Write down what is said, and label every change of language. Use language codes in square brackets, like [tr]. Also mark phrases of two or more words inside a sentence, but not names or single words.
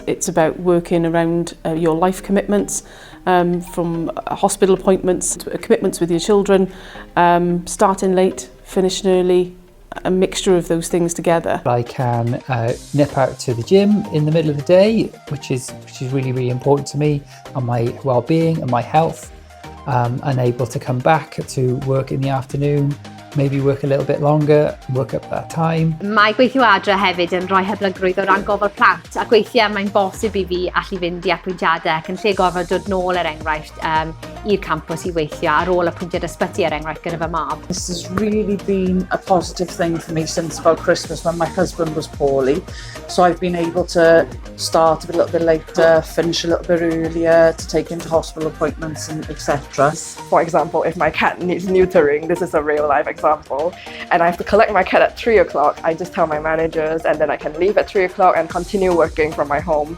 [en] It's about working around your life commitments, from hospital appointments to commitments with your children, starting late, finishing early, a mixture of those things together. I can nip out to the gym in the middle of the day, which is really, really important to me and my well-being and my health, and able to come back to work in the afternoon, maybe work a little bit longer, work up that time. [cy] Mae gweithio adre hefyd yn rhoi hyblygrwydd o ran gofal plant, ac weithiau mae'n bosib i fi allu fynd i apwyntiadau ac yn lle gorfod dod nôl enghraifft i'r campws i weithio ar ôl apwyntiad ysbyty enghraifft gyda fy mab. [en] This has really been a positive thing for me since about Christmas when my husband was poorly. So I've been able to start a little bit later, finish a little bit earlier, to take him to hospital appointments and etc. For example, if my cat needs neutering, this is a real life example, and I have to collect my cat at 3 o'clock, I just tell my managers and then I can leave at 3 o'clock and continue working from my home.